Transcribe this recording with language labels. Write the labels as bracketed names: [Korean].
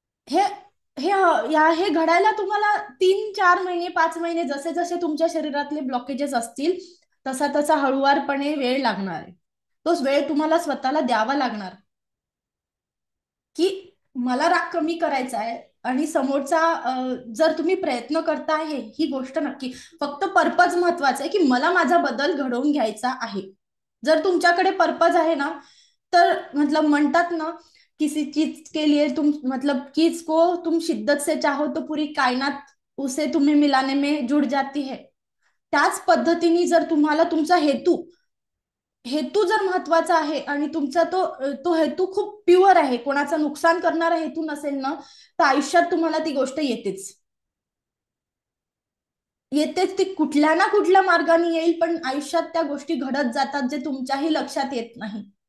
[Marathi] हे हे हे घडायला तुम्हाला 3-4 महिने, 5 महिने, जसे जसे तुमच्या शरीरातले ब्लॉकेजेस असतील तसा तसा हळुवारपणे वेळ लागणार आहे. तोच वेळ तुम्हाला स्वतःला द्यावा लागणार. की मला राग कमी करायचा आहे आणि समोरचा जर तुम्ही प्रयत्न करताय ही गोष्ट नक्की, फक्त पर्पज महत्वाचा आहे की मला माझा बदल घडवून घ्यायचा आहे. जर तुमच्याकडे पर्पज आहे ना, तर मतलब म्हणतात ना, [Hindi] किसी चीज के लिए तुम मतलब चीज को तुम शिद्दत से चाहो तो पूरी कायनात उसे तुम्हें मिलाने में जुड़ जाती है. [Marathi] त्याच पद्धतीने जर तुम्हाला तुमचा हेतू हेतू जर महत्वाचा आहे आणि तुमचा तो तो हेतू खूप प्युअर आहे, कोणाचं नुकसान करणारा हेतू नसेल ना, तर आयुष्यात तुम्हाला ती गोष्ट येतेच. येतेच ती, कुठल्या ना कुठल्या मार्गाने येईल, पण आयुष्यात त्या गोष्टी घडत जातात जे तुमच्याही लक्षात येत नाही.